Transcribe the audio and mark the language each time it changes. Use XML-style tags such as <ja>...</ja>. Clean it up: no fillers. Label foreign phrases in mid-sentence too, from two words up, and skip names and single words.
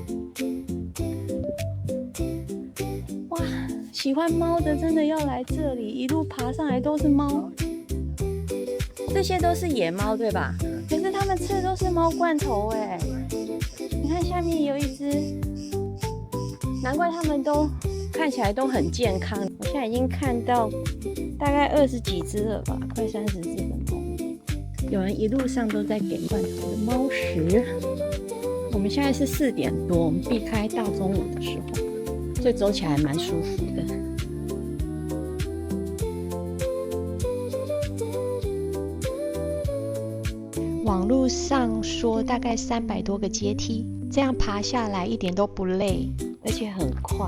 <zh>哇，喜歡貓的真的要來這裡，一路爬上來都是貓。這些都是野貓对吧？可是他們吃的都是猫罐頭哎！你看下面有一隻，難怪他們都看起來都很健康。我現在已經看到大概20幾隻了吧，快30隻的貓。有人一路上都在給罐頭的貓食。我們現在是4點多，我們避開大中午的時候，所以走起來還蠻舒服的。網絡上說大概300多個階梯，這樣爬下來一點都不累，而且很快。</zh>